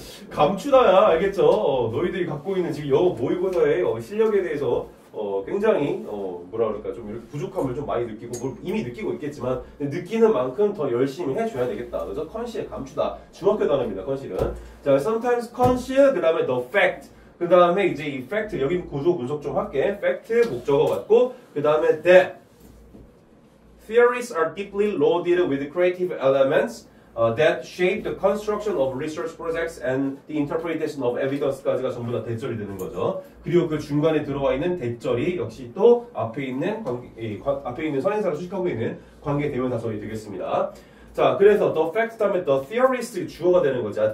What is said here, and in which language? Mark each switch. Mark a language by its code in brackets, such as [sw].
[ko] 감추다야. 알겠죠? 너희들이 갖고 있는 지금 영어 모의고사의 실력에 대해서 굉장히 뭐라 그럴까 좀 이렇게 부족함을 좀 많이 느끼고 뭘 이미 느끼고 있겠지만 느끼는 만큼 더 열심히 해줘야 되겠다. 그래서 conceal 감추다. 중학교 단어입니다. conceal은. [en] 자, sometimes conceal [ko] 그 다음에 [en] the fact. [ko] 그 다음에 이제 이 fact 여기 구조 분석 좀 할게. [en] fact [ko] 목적어 같고 그 다음에 [en] that theories are deeply loaded with creative elements. That shape the construction of research projects and the interpretation of evidence [ko] 까지가 전부 다 대절이 되는 거죠. 그리고 그 중간에 들어와 있는 대절이 역시 또 앞에 있는 선행사를 수식하고 있는 관계 대명사절이 되겠습니다. 자, 그래서 [en] the fact [ko] 다음에 [en] the theories [ko] 주어가 되는 거죠.